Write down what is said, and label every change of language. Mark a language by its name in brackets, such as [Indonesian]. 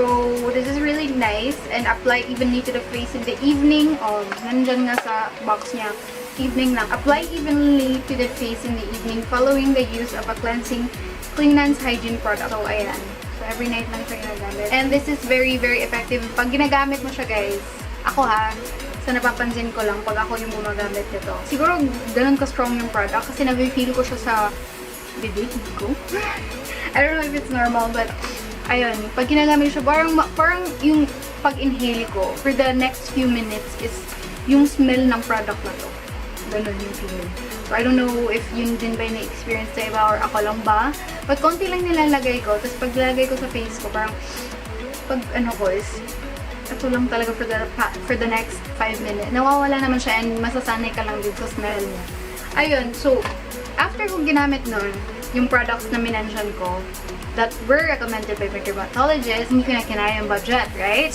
[English] So, this is really nice and apply evenly to the face in the evening. [Filipino] Nandyan nga sa box niya. [English] Evening lang. Apply evenly to the face in the evening following the use of a cleansing cleanance hygiene product. So, ayan. So, every night [Filipino] lang siya ginagamit. [English] And this is very, very effective. [Filipino] Pag ginagamit mo siya, guys, ako ha, sa napapansin ko lang, pag ako yung gumagamit nito, siguro ganun ka-strong yung product kasi nafe-feel ko siya sa bibig ko. [English] I don't know if it's normal, [Filipino] but ayun, pag ginagamit siya, parang yung pag-inhale ko for the next few minutes is yung smell ng product na to. Ganun yung feeling. So, [English] I don't know [Filipino] if yun din ba yung na-experience sa iba or ako lang ba. But konti lang nilalagay ko. Tapos pag nilalagay ko sa face ko, parang pag ano ko is ito lang talaga for the next 5 minutes. Nawawala naman siya and masasanay ka lang din sa smell niya. Ayun. So, after kong ginamit nun, yung products na minention ko, [English] that were recommended by my dermatologist, [Filipino] hindi ko na kinaya yung budget, right?